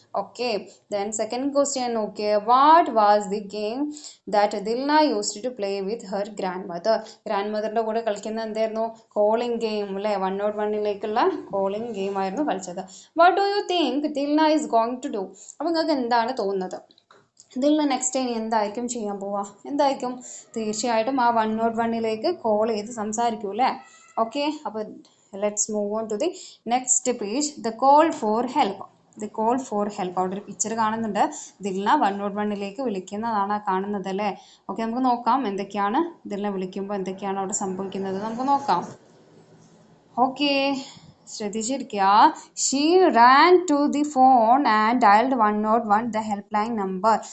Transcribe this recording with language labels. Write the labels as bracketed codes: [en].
[en] Okay, then second question, okay, what was the game that Dilna used to play with her grandmother. [ml] ഗ്രാൻഡ്മദറിൻ്റെ കൂടെ കളിക്കുന്ന എന്തായിരുന്നു, calling game അല്ലേ. 101 calling game ആയിരുന്നു കളിച്ചത്. [en] what do you think Dilna is going to do, [ml] അപ്പോൾ നിങ്ങൾക്ക് എന്താണ് തോന്നുന്നത്, ദിൽന നെക്സ്റ്റ് ടൈം എന്തായിരിക്കും ചെയ്യാൻ പോവുക, എന്തായിരിക്കും, തീർച്ചയായിട്ടും ആ 101 കോൾ ചെയ്ത് സംസാരിക്കൂ അല്ലേ. [en] Okay, അപ്പോൾ let's move on to the next page, the call for help. [ml] അവിടെ ഒരു പിക്ചർ കാണുന്നുണ്ട്, ദിൽന 101 വിളിക്കുന്നതാണ് കാണുന്നത് അല്ലേ. ഓക്കെ, നമുക്ക് നോക്കാം എന്തൊക്കെയാണ് ദിൽന വിളിക്കുമ്പോൾ എന്തൊക്കെയാണ് അവിടെ സംഭവിക്കുന്നത് നമുക്ക് നോക്കാം. [en] okay, [ml] ശ്രദ്ധിച്ചിരിക്കുക. [en] She ran to the phone and dialled 101 the help line number.